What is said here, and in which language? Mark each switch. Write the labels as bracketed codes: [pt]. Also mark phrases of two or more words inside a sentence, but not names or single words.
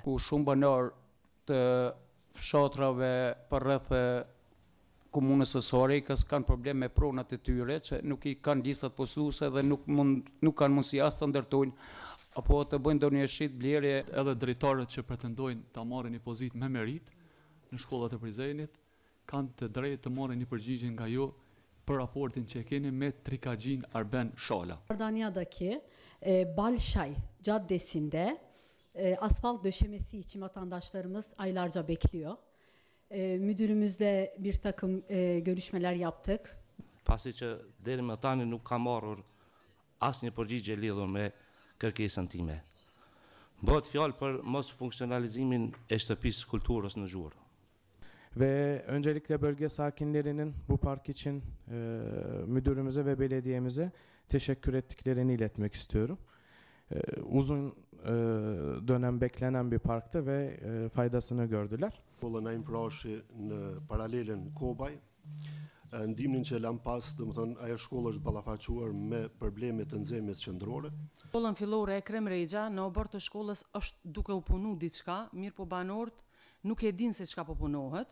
[sq] Ku shumë banor të fshatrave përreth komunës së Sorikës kanë probleme me pronat e tyre, që nuk i kanë listat postuese dhe nuk kanë mundësi as të ndërtojnë apo të bëjnë ndonjë shit blerje. Edhe drejtarët që pretendojnë ta marrin një pozitë me merit në shkollat e Prizrenit kanë të drejtë të marrin një përgjigje nga ju për raportin që e keni me Trikagjin Arben Shala. [tr] Ardaniya'daki Balşay Caddesi'nde asfalt döşemesi için vatandaşlarımız aylarca bekliyor. Müdürümüzle bir takım görüşmeler yaptık. [sq] Pasi që deri më tani nuk ka marrur asnjë përgjigje lidhur me kërkesën time. Bëhet fjalë për mos funksionalizimin e shtëpisë kulturës në Zhurë. [tr] Ve öncelikle bölge sakinlerinin bu park için müdürümüze ve belediyemize teşekkür ettiklerini iletmek istiyorum. Uzun dönem beklenen bir parktı ve faydasını gördüler. [sq] Shkolla na imprashi në paralelen Kobaj, ndihmën që lam pas, domethënë ajo shkollë është ballafaquar me probleme të nxemjes qendrore. Shkollën fillore e Krem Rexha në obor të shkollës është duke u punu diçka, mirë po banorët nuk e dinë se çka po punohet.